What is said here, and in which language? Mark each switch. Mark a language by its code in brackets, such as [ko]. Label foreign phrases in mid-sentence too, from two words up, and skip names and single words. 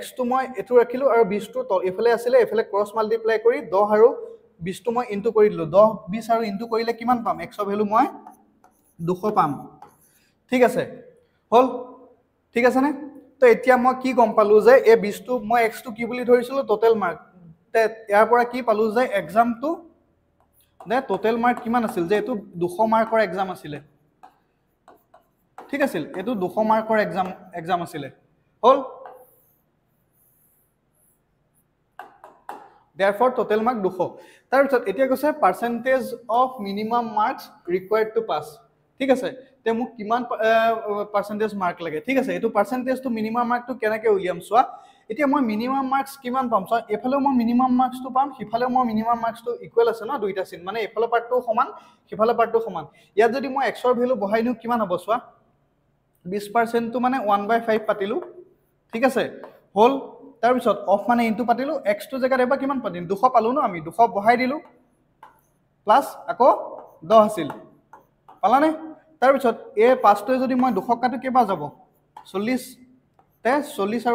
[as] টো মই এটো ৰাখিলো আৰু 20 টো এফালে আছিল এফালে [en] cross multiply [as] কৰি 10 আৰু 20 টো মই ইনটু কৰি দিলো 10 20 আৰু ইনটু কৰিলে কিমান পাম x ৰ ভ্যালু মই 200 পাম ঠিক আছে হল ঠিক আছে নে তো এতিয়া মই কি গম পালো যে এই 20 টো মই x টো কি বুলি ধৰিছিলো [en] total mark [as] তে ইয়াৰ পৰা কি পালো যে এক্সাম টো নে [en] total mark [as] কিমান আছিল যে এটো 200 মাৰ্কৰ এক্সাম আছিল ঠিক আছিল এটো 200 মাৰ্কৰ এক্সাম আছিল হল [en] therefore total mark 200 [as] তাৰ পিছত এতিয়া কৈছে [en] percentage of minimum marks required to pass [as] ঠিক আছে তে মোক কিমান [en] percentage mark [as] লাগে ঠিক আছে এটো [en] percentage to minimum mark [as] to কেনেকে উলিয়াম সোয়া এতিয়া মই [en] minimum marks [as] কিমান পাম সোয়া এফালে মই [en] minimum marks [as] to পাম হিফালে মই [en] minimum marks [as] to ইকুৱেল আছে না দুইটা চিন মানে এফালে পাৰ্টটো সমান হিফালে পাৰ্টটো সমান ইয়াত যদি মই x ৰ ভ্যালু বহাই নিউ কিমান হ'ব সোয়া 20% টো মানে 1/5 পাতিলো ঠিক আছে হল তাৰ পিছত অফ মানে ইনটু পাতিলো x টো জায়গাত এবা কিমান পাতিম 200 পালো ন আমি 200 বহাই দিলো প্লাস আকৌ 10 আছিল পালানে তাৰ পিছত এই 5 টো যদি মই 200 কাটো কেবা যাব 40 তে 40